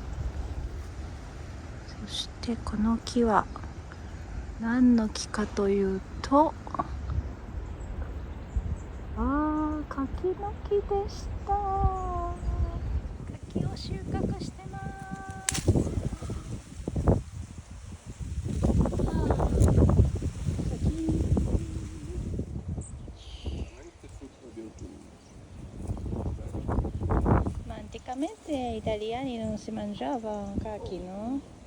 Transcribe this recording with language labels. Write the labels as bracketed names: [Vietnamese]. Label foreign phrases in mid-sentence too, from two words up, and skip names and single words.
[Japanese] そしてこの木は何の木かというと、柿の木でした。柿を収穫してます。 [Italian] Anticamente gli italiani non si mangiava cachi, no?